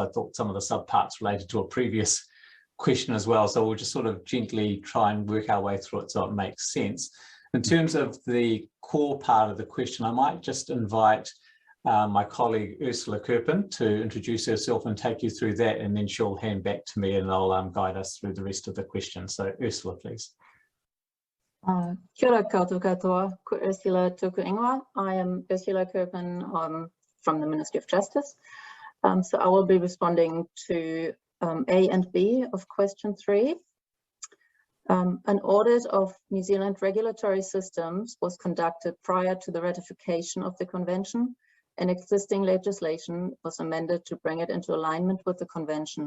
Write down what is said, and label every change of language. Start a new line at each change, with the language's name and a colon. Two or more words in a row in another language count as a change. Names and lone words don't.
English: I thought some of the subparts related to a previous question as well, so we'll just sort of gently try and work our way through it so it makes sense. In terms of the core part of the question, I might just invite my colleague Ursula Kirpin to introduce herself and take you through that, and then she'll hand back to me and I'll guide us through the rest of the questions. So Ursula, please.
Māori: Kia ora koutou katoa, ko Ursula tuku ingoa.
English: I am Ursula Kirpin from the Ministry of Justice. So I will be responding to A and B of question 3. An audit of New Zealand regulatory systems was conducted prior to the ratification of the convention, and existing legislation was amended to bring it into alignment with the convention.